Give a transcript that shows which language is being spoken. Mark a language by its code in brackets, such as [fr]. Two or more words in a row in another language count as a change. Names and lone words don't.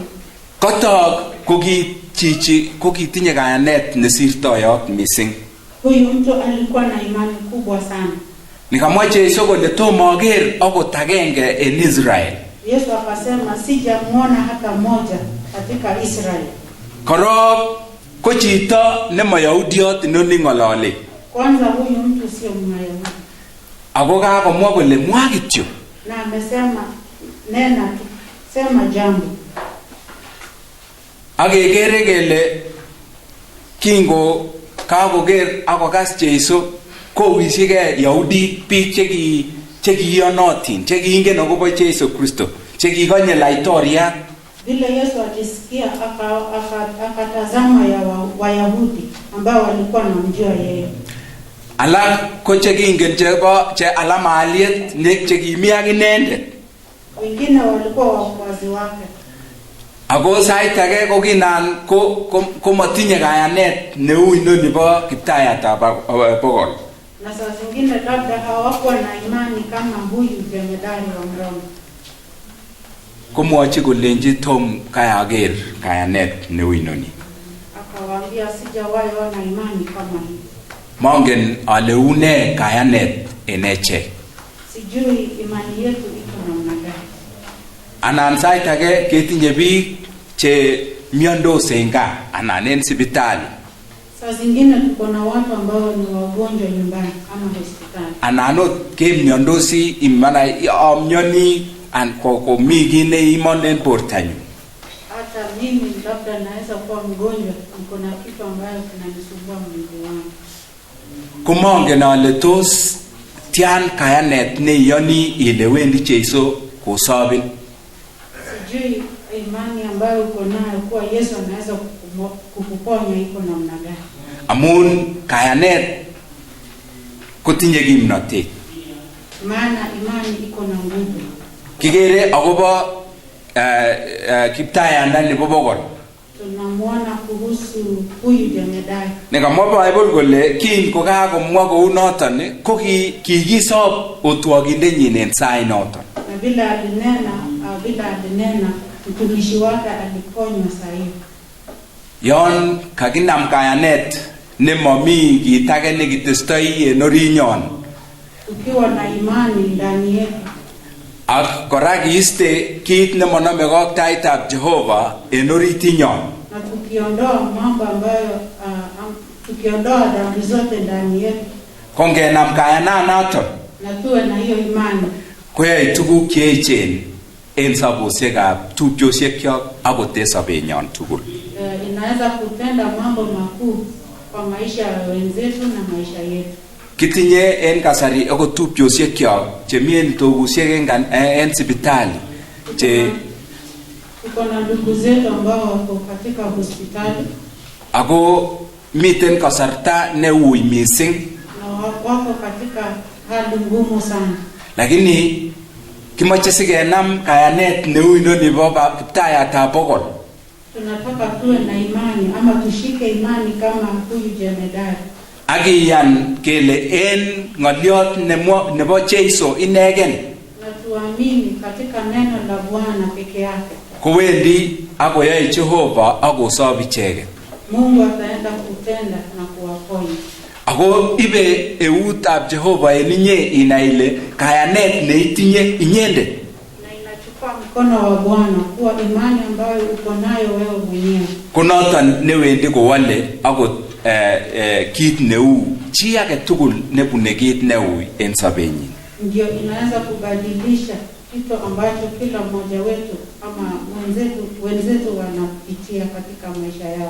[kln] Kotok ko kitinye kayanet nesirtoyot mising. [sw] Huyu mtu alikuwa na imani kubwa sana. [kln] Nikamwa Jeiso kole tomo aker akot agenge en Israel. [sw] Yesu akasema sijamuona hata mmoja katika Israeli. [kln] Korok ko chito nemayaudiot inoni ng'olole. [sw] Kwanza huyu mtu sio Myahudi. [kln] Ako kakomwa kole mwa kityo. [sw] Na amesema nena tu, sema jambo. [kln] Akekere kele kingo kakoker akokas Jeiso kowishike Yahudi biik chekiyonotin, chekiingen akobo Jeiso Kristo, chekikonye laitoriat. [sw] Vile Yesu alisikia akatazama ya Wayahudi ambao walikuwa wanamjua yeye. [kln] Alak ko chekingen che alama aliet ne chekimi ak inendet. [sw] Wengine walikuwa wafuasi wake. [kln] Ako sait age ko kinan ko matinye kayanet neu inoni bo Kiptayatab Bokol. [sw] Na saa zingine labda hawakuwa na imani kama huyu jemedari wa Mroma. [kln] Komwochi kolenji tom kayaker kayanet neu inoni. [sw] Akawaambia sijawahi ona imani kama hii. [kln] Mongen ale une kayanet en echek. [sw] Sijui imani yetu iko namna gani. [kln] Anan sait age ketinye biik che miondos en gaa anan en sipitali. [sw] Saa zingine tuko na watu ambao ni wagonjwa nyumbani ama hospitali. [kln] Anan ot kemiondosi imana amyoni an ko mi kiy neimon en bortanyu. [sw] Hata mimi labda naweza kuwa mgonjwa, niko na kitu ambayo kinanisumbua mwili wangu. [kln] Komongen ale tos tian kayanet neiyoni ile wendi Jeiso kosobin. [sw] Sijui imani ambayo uko nayo kuwa Yesu anaweza kukuponya iko namna gani. [kln] Amun kayanet kotinye kimnotet. [sw] Maana imani iko na nguvu. [kln] Kikere akobo Kiptayandani bo Bokol. [sw] Tunamwona kuhusu huyu jemedari. [kln] Nekamwa Bible kole kin ko kakomwa kou noton ko kikisob otwogindenyin en sai noton. [sw] Na bila alinena mtumishi wake aliponywa saa hiyo. [kln] Yon kakinam kayanet nemomi kit age nekitestoi en orinyon. [sw] Ukiwa na imani ndani yetu. [kln] Ak kora kiiste kit nemonome ak taitab Jehova en oritinyon. [sw] Na tukiondoa mambo ambayo tukiondoa dhambi zote ndani yetu. [kln] Kongenam kayananaton. [sw] Na tuwe na hiyo imani. [kln] Koyoe tuguk cheechen en sabusiekab tupchosiekyok akot en sobenyon tugul. [sw] Inaweza kutenda mambo makuu kwa maisha ya wenzetu na maisha yetu. [kln] Kitinye en kasari akot tupchosiekyok chemi en togusiek en sipitali [sw] tuko na ndugu zetu ambao wako katika hospitali. [kln] Ako miten kasarta neui missing. [sw] Na wako katika hali ngumu sana. [kln] Lakini kimoche sikenam kayanet neu inoni bo Kiptayatab Bokol. [sw] Tunataka tuwe na imani ama tushike imani kama huyu jemedari. [kln] Akiyan kele en ng'oliot nebo Jeiso inegen. [sw] Na tuamini katika neno la Bwana peke yake. [kln] Kowendi akoyoe Jehova akosob icheket. [sw] Mungu ataenda kutenda na kuwaponya. [kln] Ako ibe eutab Jehova en inye inai ile kayanet neitinye inyende. [sw] Na inachukua mkono wa Bwana kuwa imani ambayo uko nayo wewe mwenyewe. [kln] Konoton newendi kowale akot kit neu chi age tugul nebune kit neu en sobenyin. [sw] Ndio inaweza kubadilisha kitu ambacho kila mmoja wetu ama wenzetu wanapitia katika maisha yao.